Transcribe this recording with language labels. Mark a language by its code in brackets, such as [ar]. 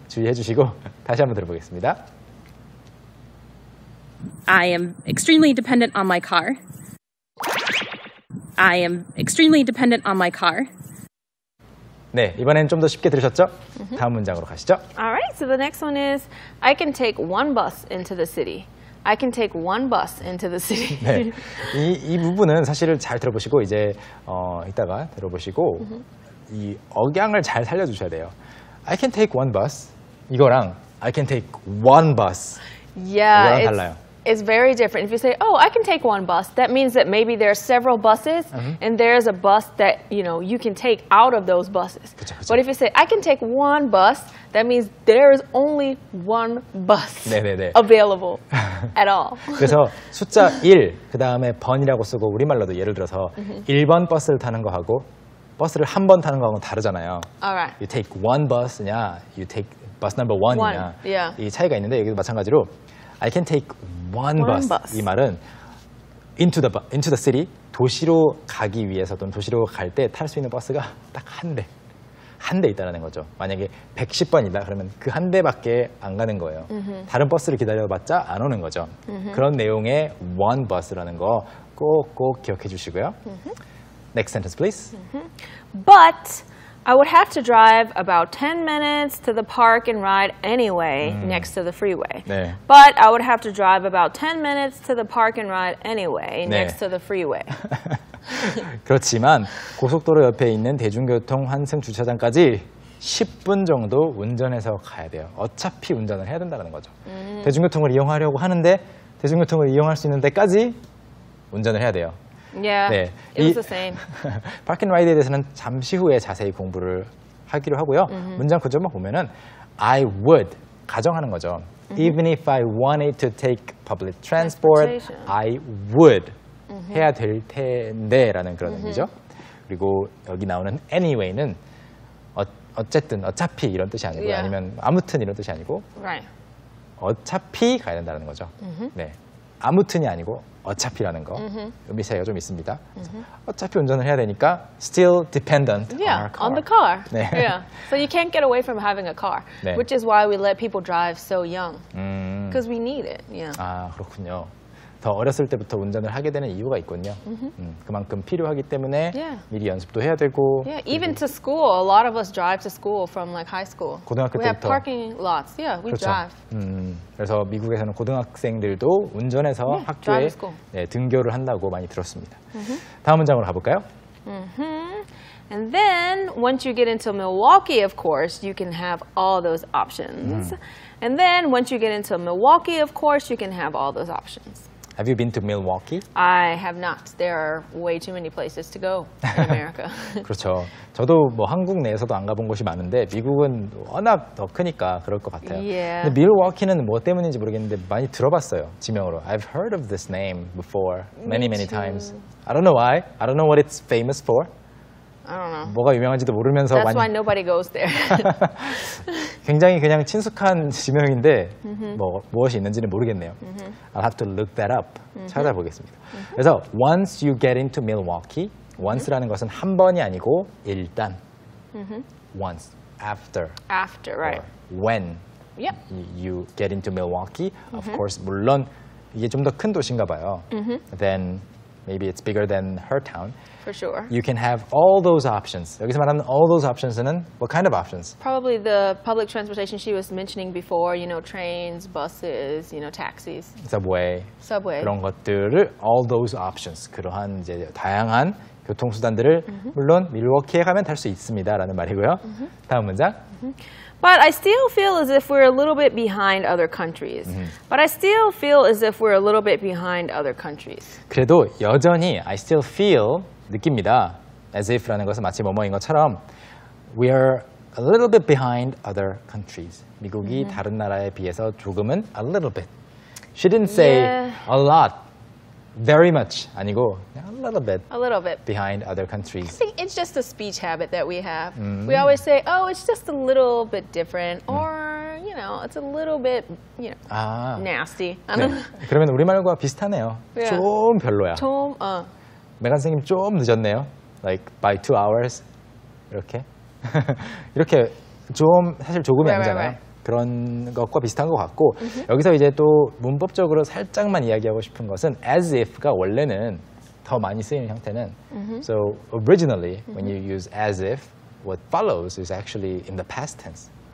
[ko] 주의해 주시고 다시 한번 들어보겠습니다. [en] I am extremely dependent on my car. I am extremely dependent on my car. [ko] 네, 이번엔 좀 더 쉽게 들으셨죠? 다음 문장으로 가시죠. [en] All right. So the next one is I can take one bus into the city. I can take one bus into the city. [ko] 네, 이 부분은 사실을 잘 들어보시고 이제 이따가 들어보시고 이 억양을 잘 살려주셔야 돼요. [en] I can take one bus [ko] 이거랑 [en] I can take one bus Yeah, [ko] 이거랑 달라요. [en] it's very different. If you say, "Oh, I can take one bus," that means that maybe there are several buses, and there's a bus that you can take out of those buses. [ko] 그쵸. [en] But if you say, "I can take one bus," that means there is only one bus [ko] 네네네. [en] available at all. [ko] 그래서 숫자 1, 그 다음에 번이라고 쓰고 우리말로도 예를 들어서 1번 버스를 타는 거하고 버스를 한 번 타는 거하고는 다르잖아요. [en] All right. You take one bus [ko] 냐, [en] you take bus number one [ko] 이냐 [en] One, yeah. [ko] 이 차이가 있는데 여기도 마찬가지로 [en] I can take one bus. [ko] 이 말은 [en] into the city [ko] 도시로 가기 위해서 또는 도시로 갈 때 탈 수 있는 버스가 딱 한 대 있다는 거죠. 만약에 110번이다 그러면 그 한 대밖에 안 가는 거예요. 다른 버스를 기다려봤자 안 오는 거죠. 그런 내용의 [en] one bus라는 [ko] 거 꼭 기억해 주시고요. [en] Next sentence, please. But I would have to drive about 10 minutes to the park and ride anyway next to the freeway. [ko] 네. [en] But I would have to drive about 10 minutes to the park and ride anyway next to the freeway. [ko] 그렇지만 고속도로 옆에 있는 대중교통 환승 주차장까지 10분 정도 운전해서 가야 돼요. 어차피 운전을 해야 된다는 거죠. 대중교통을 이용하려고 하는데 대중교통을 이용할 수 있는 데까지 운전을 해야 돼요. [en] Yeah, [ko] 네, [en] it was the same. [ko] 파킹라이드에 대해서는 잠시 후에 자세히 공부를 하기로 하고요. 문장 구조만 보면은 [en] I would [ko] 가정하는 거죠. [en] Even if I wanted to take public transport, I would [ko] 해야 될 텐데라는 그런 의미죠. 그리고 여기 나오는 anyway는 어쨌든 어차피 이런 뜻이 아니고 Yeah. 아니면 아무튼 이런 뜻이 아니고 Right. 어차피 가야 된다는 거죠. 네, 아무튼이 아니고 어차피라는 거 의미 차이가 좀 있습니다. 어차피 운전을 해야 되니까 [en] still dependent on Yeah, our car. on the car. 네. Yeah. So you can't get away from having a car, 네. which is why we let people drive so young. Because we need it. Yeah. [ko] 아, 그렇군요. 더 어렸을 때부터 운전을 하게 되는 이유가 있군요. 그만큼 필요하기 때문에 [en] Yeah. [ko] 미리 연습도 해야 되고 [en] Yeah, even to school, a lot of us drive to school from like high school. [ko] 고등학교 [en] We have [ko] 때부터. [en] parking lots. Yeah, we [ko] 그렇죠. [en] drive. [ko] 그래서 미국에서는 고등학생들도 운전해서 [en] Yeah, [ko] 학교에 [en] drive to school. [ko] 네, 등교를 한다고 많이 들었습니다. 다음 문장으로 가볼까요? [en] And then once you get into Milwaukee, of course, you can have all those options. And then once you get into Milwaukee, of course, you can have all those options. Have you been to Milwaukee? I have not. There are way too many places to go in America. [ko] 그렇죠. 저도 뭐 한국 내에서도 안 가본 곳이 많은데 미국은 워낙 더 크니까 그럴 것 같아요. [en] Yeah. [ko] 근데 밀워키는 뭐 때문인지 모르겠는데 많이 들어봤어요. 지명으로. [en] I've heard of this name before many times. I don't know why. I don't know what it's famous for. I don't know. [ko] 뭐가 유명한지도 모르면서 [en] That's why [ko] 많이 [en] nobody goes there. [ko] 굉장히 그냥 친숙한 지명인데 뭐 무엇이 있는지는 모르겠네요. [en] I'll have to look that up. [ko] 찾아보겠습니다. 그래서 [en] once you get into Milwaukee, [ko] once라는 것은 한 번이 아니고 일단 [en] once, after, After, right. or when Yep. you get into Milwaukee, of course [ko] 물론 이게 좀 더 큰 도시인가 봐요. [en] Then maybe it's bigger than her town. For sure. You can have all those options. [ko] 여기서 말하는 [en] all those options는 what kind of options? Probably the public transportation she was mentioning before, you know, trains, buses, you know, taxis. Subway. [ko] 그런 것들을 [en] all those options. [ko] 그러한 이제 다양한 교통수단들을 물론 밀워키에 가면 탈 수 있습니다라는 말이고요. 다음 문장. [en] But I still feel as if we're a little bit behind other countries. But I still feel as if we're a little bit behind other countries. [ko] 그래도 여전히 [en] I still feel [ko] 느낍니다. [en] As if [ko] 라는 것은 마치 뭐뭐인 것처럼 [en] we are a little bit behind other countries. [ko] 미국이 다른 나라에 비해서 조금은 [en] a little bit. She didn't say a lot, very much [ko] 아니고 [en] a little bit behind other countries. I think it's just a speech habit that we have. We always say, oh, it's just a little bit different or, you know, it's a little bit, you know, nasty. I don't know. [ko] 그러면 우리말과 비슷하네요. [en] Yeah. [ko] 좀 별로야. 좀, 메간 선생님 좀 늦었네요. [en] Like by 2 hours. [ko] 이렇게. 이렇게 좀 사실 조금이 아니잖아요. 그런 것과 비슷한 것 같고 여기서 이제 또 문법적으로 살짝만 이야기하고 싶은 것은 as if가 원래는 더 많이 쓰이는 형태는 [en] so originally when you use as if what follows is actually in the past tense.